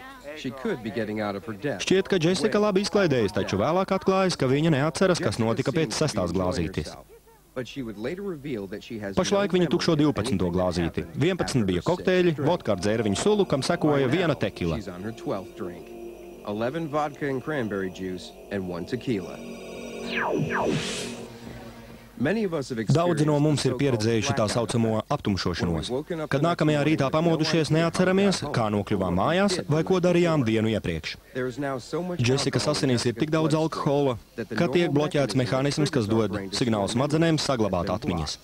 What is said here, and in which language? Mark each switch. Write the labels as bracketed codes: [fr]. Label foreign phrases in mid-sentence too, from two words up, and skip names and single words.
[lv] Šķiet, ka Jessica labi izklaidējas, taču vēlāk atklājas, ka viņa neatceras, kas notika pēc 6. glāzītes. Pašlaik viņa tukšo 12. glāzīti. 11 bija kokteļi, vodka ar dzērveņu sulu, kam sekoja 1 tekila. [en] 11 vodka and cranberry juice and 1 tequila. [lv] Daudzi no mums ir pieredzējuši tā saucamo aptumšošanos, kad nākamajā rītā pamodušies neatceramies, kā nokļuvām mājās vai ko darījām dienu iepriekš. Jessicas asinīs ir tik daudz alkohola, ka tiek bloķēts mehānisms, kas dod signālu smadzenēm saglabāt atmiņas.